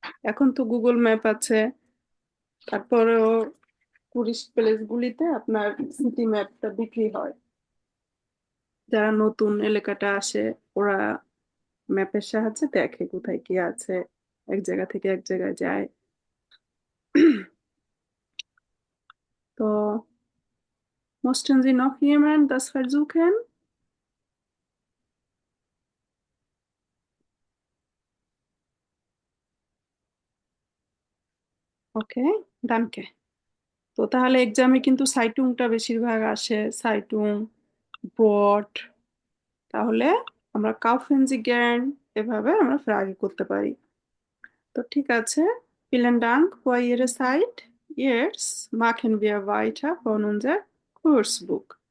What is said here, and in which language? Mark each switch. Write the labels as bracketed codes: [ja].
[bn] এখন তো Google map আছে, তারপরেও টুরিস্ট প্লেস গুলিতে আপনার সিটি ম্যাপটা বিক্রি হয়। যারা নতুন এলাকাটা আসে ওরা ম্যাপের সাহায্যে দেখে কোথায় কি আছে, এক জায়গা থেকে এক জায়গায় যায়। [de] তো möchten Sie noch jemand das versuchen? [bn] ওকে, danke. তো তাহলে এক্সামে কিন্তু সাইটুংটা বেশিরভাগ আসে, সাইটুং, ব্রড। তাহলে আমরা [de] kaufen Sie gern [bn] এভাবে আমরা ফ্রাগে করতে পারি। তো ঠিক আছে, [de] vielen Dank für Ihre Zeit. Jetzt machen wir weiter von unser Kursbuch.